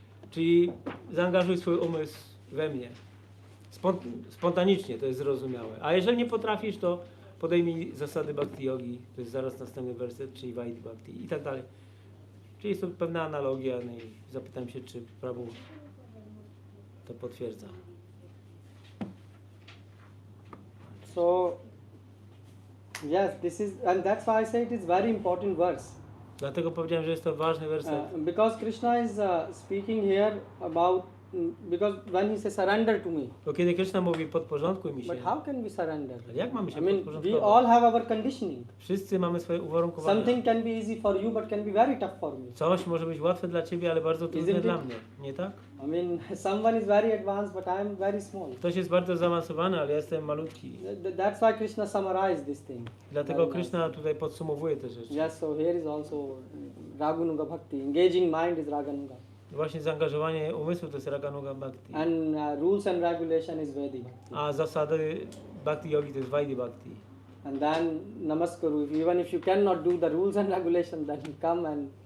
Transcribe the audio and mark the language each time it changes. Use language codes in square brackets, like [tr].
[pl] Czyli zaangażuj swój umysł we mnie. Spontanicznie to jest zrozumiałe. A jeżeli nie potrafisz, to podejmij zasady Bhakti Yogi, to jest zaraz następny werset, czyli Vaidya Bhakti i tak dalej. Czyli jest to pewna analogia, no i zapytam się, czy Prabhu to potwierdza. [en] So, yes, this is, and that's why I say it is very important verse. [pl] Dlatego powiedziałem, że jest to ważny werset. [en] Because Krishna is speaking here about because when he says surrender to me, [pl] Bo kiedy Krishna mówi podporządkuj mi się, [en] but how can we surrender? [pl] ale jak mamy [en] I [pl] się [en] mean, we [pl] podporządkować? [en] all have our conditioning. [pl] Wszyscy mamy swoje uwarunkowania. [en] Something can be easy for you, but can be very tough for me. [pl] Coś może być łatwe dla ciebie, ale bardzo trudne [en] Isn't [pl] dla [en] it? [pl] mnie, nie tak? [en] I mean, someone is very advanced, but I am very small. [pl] Ktoś jest bardzo zaawansowany, ale ja jestem malutki. [en] That's why Krishna summarized this thing. [pl] Dlatego [en] Very nice. [pl] Krishna tutaj podsumowuje te rzeczy. [en] Yes, so here is also Raganuga Bhakti. Engaging mind is Raganuga. [pl] Właśnie zaangażowanie umysłu to jest Raganuga Bhakti. [en] And rules and regulation is Vedic Bhakti. [pl] A zasady Bhakti Yogi to jest Vaidhi Bhakti. [en] And then Namaskaru, even if you cannot do the rules and regulation, then come and